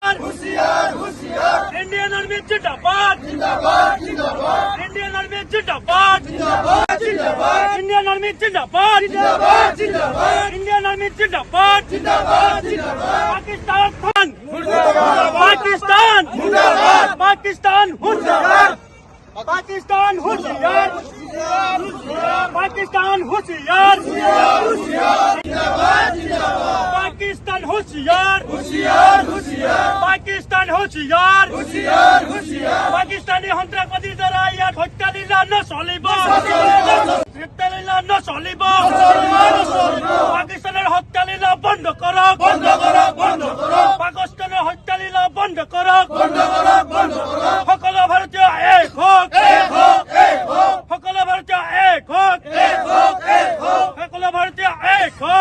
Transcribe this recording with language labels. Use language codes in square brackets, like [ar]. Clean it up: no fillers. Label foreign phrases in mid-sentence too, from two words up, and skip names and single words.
[en] Indian Army [hi] जिंदाबाद [en] Indian Army [hi] जिंदाबाद [en] Indian Army [hi] जिंदाबाद [en] Indian Army [hi] जिंदाबाद पाकिस्तान पाकिस्तान पाकिस्तान होशियार पाकिस्तान होशियार पाकिस्तान होशियार पाकिस्तान होशियार पाकिस्तान होशियार [as] पाकिस्तानी সন্ত্ৰাসবাদীৰ দ্বাৰা ইয়াত হত্যা লীলা নচলিব হত্যা লীলা নচলিব পাকিস্তানৰ হত্যা লীলা বন্ধ কৰক পাকিস্তানৰ হত্যা লীলা বন্ধ কৰক সকলো ভাৰতীয় এক হওক সকলো ভাৰতীয় এক হওক সকলো ভাৰতীয় এক